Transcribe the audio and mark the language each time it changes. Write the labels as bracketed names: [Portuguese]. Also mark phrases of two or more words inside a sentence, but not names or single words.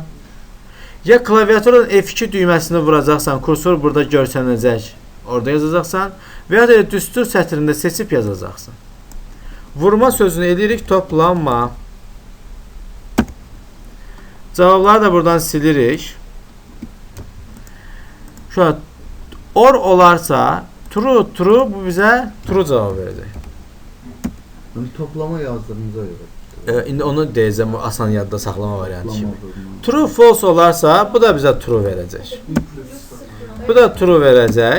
[Azerbaijani] Ya klaviaturun F2 düyməsini vuracaqsan, kursor burada görsənəcək, orada yazacaqsan. Və ya da düstur sətrində seçib yazacaqsan. Vurma sözünü edirik toplanma. Cavabları da buradan silirik. Şu an or olarsa true bu bizə true cavab verəcək. Toplama yazdığımıza görə. İndi onu deyəcəm, bu asan yadda saxlama variantı kimi. [English] True false [Azerbaijani] olarsa bu da bizə true verəcək. Bu da true verəcək.